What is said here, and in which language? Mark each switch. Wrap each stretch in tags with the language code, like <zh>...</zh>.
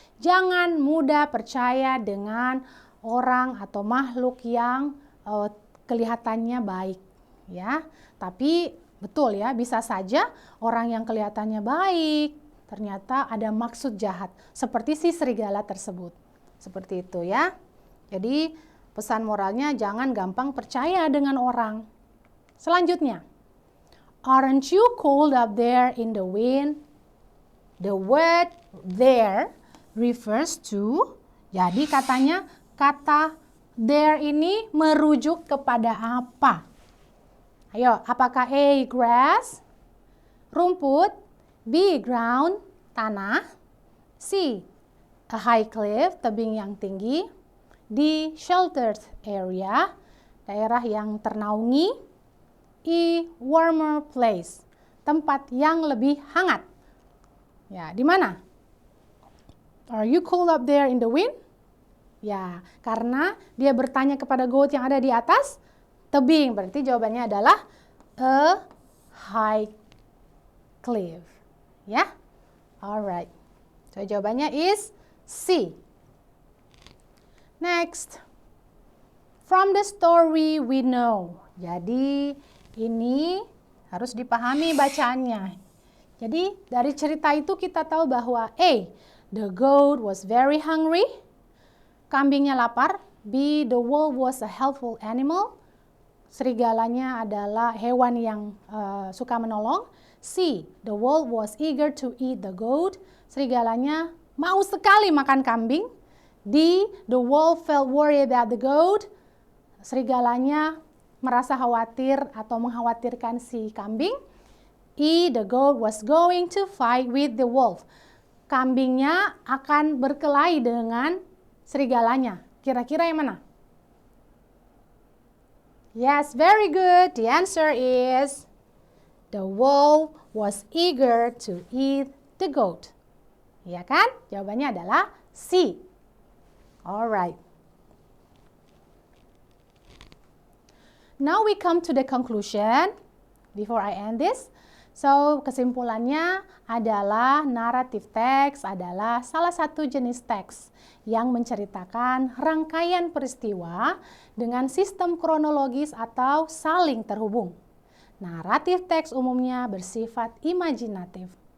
<id>Jangan mudah percaya dengan orang atau makhluk yang kelihatannya baik, ya. Tapi betul ya, bisa saja orang yang kelihatannya baik ternyata ada maksud jahat, seperti si serigala tersebut. Seperti itu ya. Jadi pesan moralnya jangan gampang percaya dengan orang.</id> <en>Selanjutnya, aren't you cold up there in the wind? The word there refers to,</en> <id>jadi katanya kata there ini merujuk kepada apa? Ayo, apakah A, grass, rumput, B, ground, tanah, C, a high cliff, tebing yang tinggi, D, sheltered area, daerah yang ternaungi, E, warmer place, tempat yang lebih hangat. Ya, di mana?</id> <en>Are you cold up there in the wind?</en> <id>Ya, karena dia bertanya kepada goat yang ada di atas tebing, berarti jawabannya adalah a high cliff.</id> <en>Ya, alright. So jawabannya is C. Next, from the story we know.</en> <id>Jadi ini harus dipahami bacaannya. Jadi dari cerita itu kita tahu bahwa A,</id> <en>the goat was very hungry.</en> <id>Kambingnya lapar.</id> <en>B, the wolf was a helpful animal.</en> <id>Serigalanya adalah hewan yang suka menolong.</id> <en>C, the wolf was eager to eat the goat.</en> <id>Serigalanya mau sekali makan kambing.</id> <en>D, the wolf felt worried about the goat.</en> <id>Serigalanya merasa khawatir atau mengkhawatirkan si kambing.</id> <en>E, the goat was going to fight with the wolf.</en> <id>Kambingnya akan berkelahi dengan serigalanya. Kira-kira yang mana?</id> <en>Yes, very good. The answer is the wolf was eager to eat the goat. Ya kan?</en> <id>Jawabannya adalah C. Alright.</id> <en>Now we come to the conclusion before I end this.</en> <id>So, kesimpulannya adalah narrative text adalah salah satu jenis teks yang menceritakan rangkaian peristiwa dengan sistem kronologis atau saling terhubung. Naratif teks umumnya bersifat imajinatif.</id>